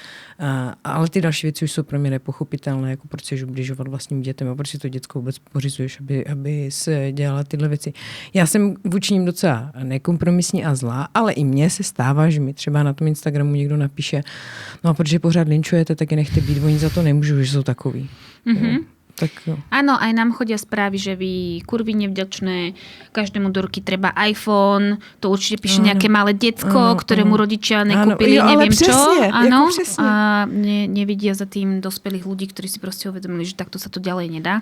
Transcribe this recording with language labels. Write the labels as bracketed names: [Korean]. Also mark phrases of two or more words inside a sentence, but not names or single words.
[Czech] Ale ty další věci už jsou pro mě nepochopitelné, jako proč chceš ubližovat vlastním dětem a proč si to děcko vůbec pořizuješ, aby se dělala tyhle věci. Já jsem vůči ním docela nekompromisní a zlá, ale i mně se stává, že mi třeba na tom Instagramu někdo napíše, no a protože pořád linčujete, tak je nechte být, oni za to nemůžou, že jsou takový. Tak, no. [Slovak] Áno, aj nám chodia správy, že vy kurvy nevďačné, každému do ruky treba iPhone, to určite píše nejaké malé decko, ktorému rodičia nekúpili, neviem čo. Áno, a nevidia za tým dospelých ľudí, ktorí si proste uvedomili, že takto sa to ďalej nedá.